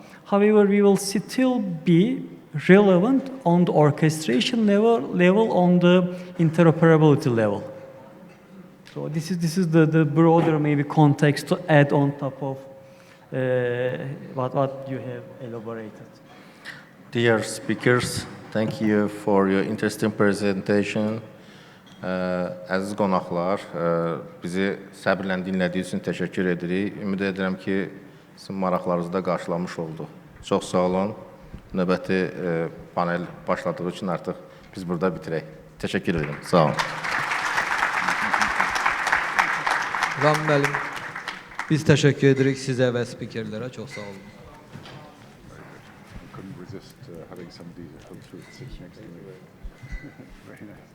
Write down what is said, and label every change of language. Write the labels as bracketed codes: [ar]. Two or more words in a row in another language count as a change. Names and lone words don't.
[en] However, we will still be relevant on the orchestration level on the interoperability level. So this is the broader maybe context to add on top of what you have elaborated. Dear speakers, Thank you for your interesting presentation. [az] Əziz qonaqlar, bizi səbirlə dinlədiyi üçün təşəkkür edirik. Ümid edirəm ki, sizin maraqlarınızı da qarşılamış olduq. Çox sağ olun. Növbəti panel başladığı üçün artıq biz burada bitirək. Təşəkkür edirəm. Sağ olun. Ram müəllim, biz təşəkkür edirik sizə və spikerlərə. Çox sağ olun. [en] Couldn't resist having somebody hold through it sit next to me. Very nice.